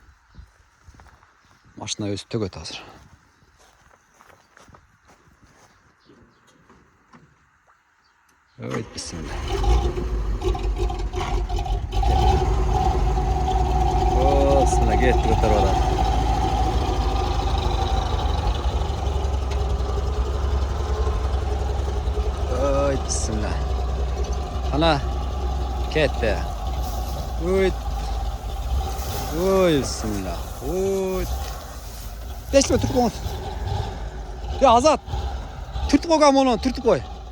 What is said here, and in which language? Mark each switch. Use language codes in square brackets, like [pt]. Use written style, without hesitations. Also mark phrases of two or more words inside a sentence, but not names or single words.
[ky] Машина өзү төгөт азыр. Ой, бисмилlah. О, сына кетти көтөрүп алат. Ой, бисмилlah. [uz] Ana ketdi. Ой. [ky] Ой, бисмилlah. Ой. Дешме түртүп коюңуз. Азат. Түртүп койгон муну, түртүп кой.